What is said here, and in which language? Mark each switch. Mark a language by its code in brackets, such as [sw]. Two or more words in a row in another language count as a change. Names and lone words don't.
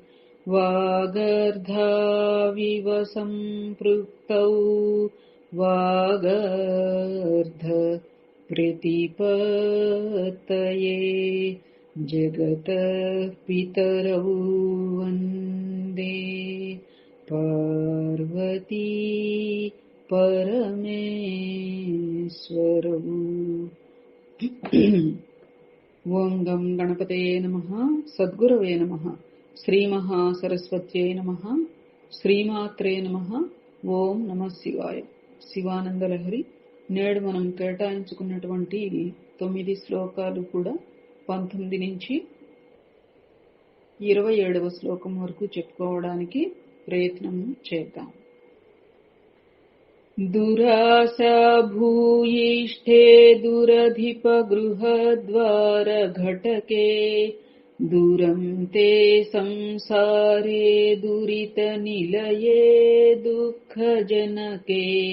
[sa] वागर्धाविव सम्पृक्तौ वागर्ध प्रतिपत्तये जगतः पितरौ वन्दे पार्वती परमेश्वरौ। ओं गं गणपतये नमः। सद्गुरवे नमः। శ్రీమహాసరస్వత్యై నమః। శ్రీమాత్రే నమః। ఓం నమః శివాయ. శివానందలహరి. [te] నేడు మనం కేటాయించుకున్నటువంటి 9 శ్లోకాలు కూడా 19 నుంచి 27వ శ్లోకం వరకు చెప్పుకోవడానికి ప్రయత్నం చేద్దాం. [sa] दुराशा भूयिष्ठे दुरधिप गृहद्वार घटके दूरं ते संसारे दुरित निलये दुःखजनके